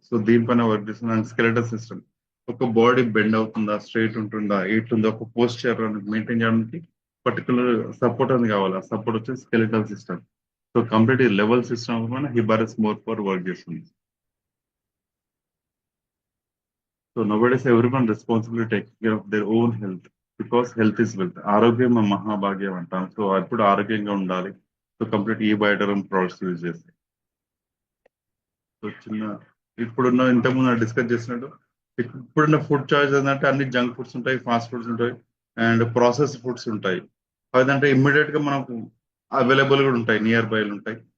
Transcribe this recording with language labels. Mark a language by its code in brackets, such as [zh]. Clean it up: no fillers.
[te] So దీనిపైన work చేస్తున్న skeletal system. ఒక బాడీ బెండ్ అవుతుందా, స్ట్రైట్ ఉంటుందా, ఎయిట్ ఉందా, ఒక పోస్చర్ మెయింటైన్ చేయడానికి పర్టికులర్ సపోర్ట్ అని కావాలి. ఆ సపోర్ట్ వచ్చేసి skeletal system. So complete level system మన హిబారస్ మోర్ ఫర్ వర్క్ చేస్తుంది. [en] So nowadays everyone responsible to take care of their own health because health is wealth. [te] ఆరోగ్యం మహాభాగ్యం అంటాం. సో ఎప్పుడు ఆరోగ్యంగా ఉండాలి. సో కంప్లీట్ ఈ బయోటరమ్ ప్రొడక్ట్స్ యూజ్ చేస్తాయి. సో చిన్న ఇప్పుడున్న ఇంతకుముందు డిస్కస్ చేసినట్టు ఇప్పుడున్న ఫుడ్ చాయిస్ ఏంటంటే అన్ని జంక్ ఫుడ్స్ ఉంటాయి, ఫాస్ట్ ఫుడ్స్ ఉంటాయి అండ్ ప్రాసెస్ ఫుడ్స్ ఉంటాయి. అదంటే ఇమ్మీడియట్ గా మనకు అవైలబుల్ కూడా ఉంటాయి, నియర్ బై ఉంటాయి.